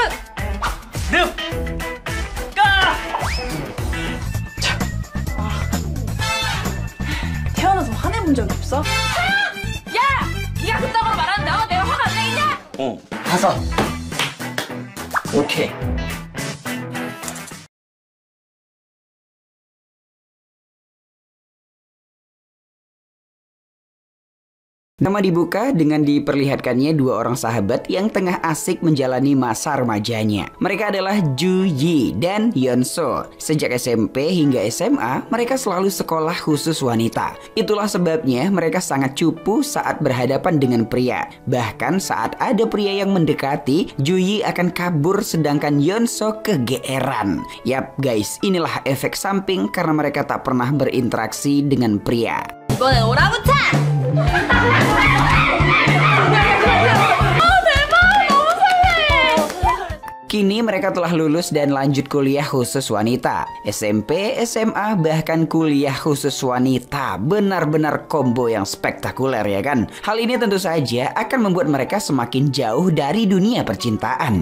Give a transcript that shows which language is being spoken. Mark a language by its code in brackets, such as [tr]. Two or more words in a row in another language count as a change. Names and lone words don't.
[ko] 늪! 까! 태어나서 화내본 적이 없어? 야! 네가 그따구로 말한다. 내가 화가 안 나겠냐? 가서. 오케이. [id] Nama dibuka dengan diperlihatkannya dua orang sahabat yang tengah asik menjalani masa remajanya. Mereka adalah Ju Yi dan Yeon So. Sejak SMP hingga SMA, mereka selalu sekolah khusus wanita. Itulah sebabnya mereka sangat cupu saat berhadapan dengan pria. Bahkan saat ada pria yang mendekati, Ju Yi akan kabur sedangkan Yeon So kegeeran. Yap guys, inilah efek samping karena mereka tak pernah berinteraksi dengan pria. [ko] 이번엔 오랑우탄! [id] Kini mereka telah lulus dan lanjut kuliah khusus wanita. SMP, SMA, bahkan kuliah khusus wanita. Benar-benar combo yang spektakuler ya kan? Hal ini tentu saja akan membuat mereka semakin jauh dari dunia percintaan.